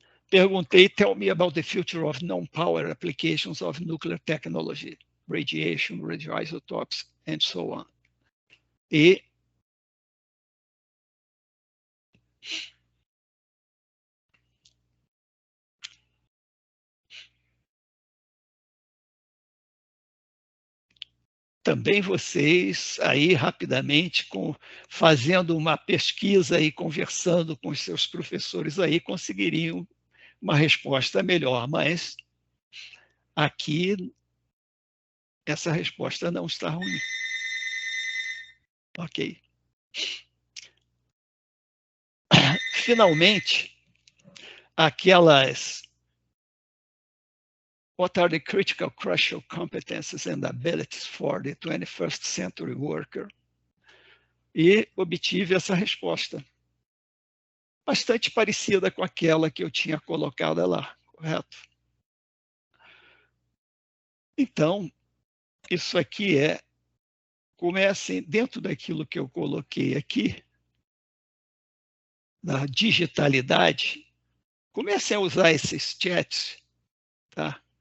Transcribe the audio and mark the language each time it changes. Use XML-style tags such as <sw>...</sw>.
<pt>perguntei,</pt> <en>tell me about the future of non-power applications of nuclear technology, radiation, radioisotopes, and so on.</en> <pt>E também vocês, aí rapidamente, fazendo uma pesquisa e conversando com os seus professores aí, conseguiriam uma resposta melhor. Mas aqui essa resposta não está ruim. Ok. Finalmente, aquelas</pt> <en>what are the critical crucial competencies and abilities for the 21st century worker?</en> <pt>E obtive essa resposta, bastante parecida com aquela que eu tinha colocado lá, correto? Então, isso aqui comecem dentro daquilo que eu coloquei aqui, na digitalidade, comecem a usar esses chats, tá?</pt>